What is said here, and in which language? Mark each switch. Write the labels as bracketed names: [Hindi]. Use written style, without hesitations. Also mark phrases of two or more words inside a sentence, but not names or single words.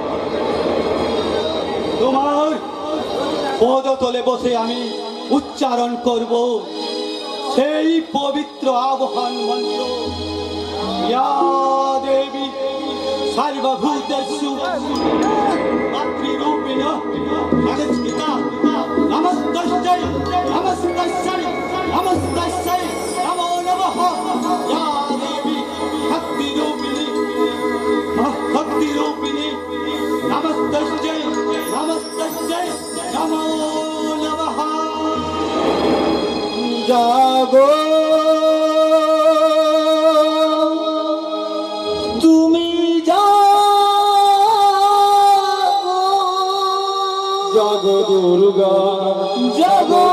[Bangla] তোমার পদতলে বসে আমি উচ্চারণ করব সেই পবিত্র আহ্বান মন্ত্র, [Sanskrit] या देवी सर्वभूतेषु मातृरूपिणः जगत्पिता नमस्तस्यै नमस्तस्यै नमस्तस्यै नमो नमः। या देवी भक्तिरूपिणी भक्तिरूपिणी नमस्तस्यै नमस्तस्यै नमो नमः। [Bangla] জাগো তুমি জগ দুর্গা জগ